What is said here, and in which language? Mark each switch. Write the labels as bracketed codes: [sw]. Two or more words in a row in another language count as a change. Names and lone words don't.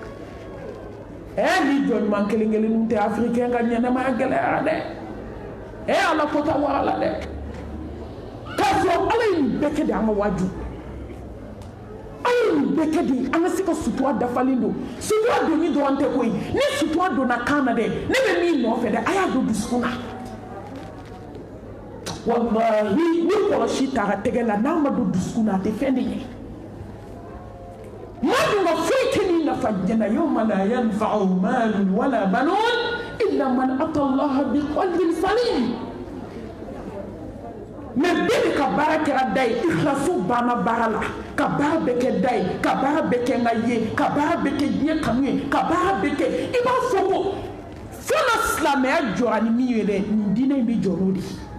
[bm] ni jɔn ɲuman kelen kelenninw tɛ africain ka ɲɛnɛmaya gɛlɛyara dɛ ala ko ta wara la dɛ k'a sɔrɔ ala ye nin bɛɛ kɛ de an ka waju ala ye nin bɛɛ kɛ de an ka se ka sutura dafalen don sutura donni dɔrɔn tɛ koyi ni sutura donna kan na dɛ ne bɛ min nɔfɛ dɛ a y'a don dusukun na wallahi ni kɔlɔsi t'a ka tɛgɛ la n'a ma don dusukun na a tɛ fɛn de ɲɛ maa dun ka foyi tɛ nin nafa jɛnna [ar] يوم لا ينفع مال ولا بنون إلا من أتى الله بقلب سليم [bm] mais bɛɛ de ka baara kɛra da ye ikhlasu banna baara la ka baara bɛɛ kɛ da ye ka baara bɛɛ kɛ n ka ye ka baara bɛɛ kɛ diɲɛ kanu ye ka baara bɛɛ kɛ i b'a fɔ ko fɔlɔ silamɛya jɔra ni min ye dɛ nin diinɛ in bɛ jɔ n'o de ye